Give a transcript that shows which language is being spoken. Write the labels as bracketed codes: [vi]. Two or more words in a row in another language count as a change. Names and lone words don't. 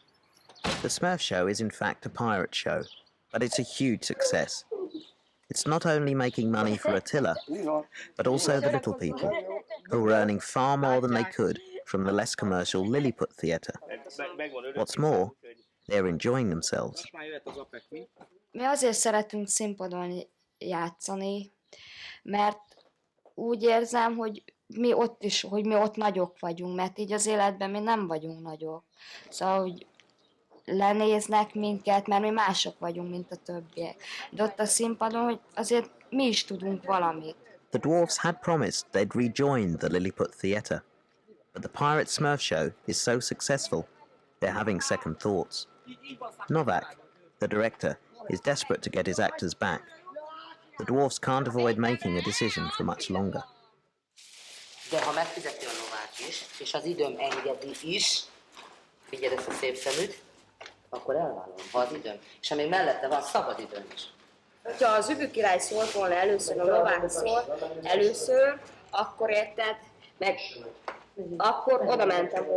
[en] The Smurf show is in fact a pirate show, but it's a huge success. It's not only making money for Attila, but also the little people, who are earning far more than they could from the less commercial Lilliput theatre. What's more, they're enjoying themselves. [hu] Mi azért szeretünk színpadon játszani, mert úgy érzem, hogy mi ott nagyok vagyunk, mert így az életben mi nem vagyunk nagyok. Szóval, hogy lenéznek minket, mert mi mások vagyunk, mint a többiek. De ott a színpadon, hogy azért mi is tudunk valamit. [en] The Dwarfs had promised they'd rejoin the Lilliput theatre, but the Pirate Smurf show is so successful, they're having second thoughts. Novak, the director, is desperate to get his actors back. The Dwarfs can't avoid making a decision for much longer. [hu] De ha megfizeti a Novák is, és az időm engedi is, figyeld ezt a szép szeműt, akkor elvállalom, ha az időm. És amíg mellette van szabad időm is. Ha az Üvő király szólt volna először, a Novák szólt először, akkor érted, meg akkor oda mentem volna.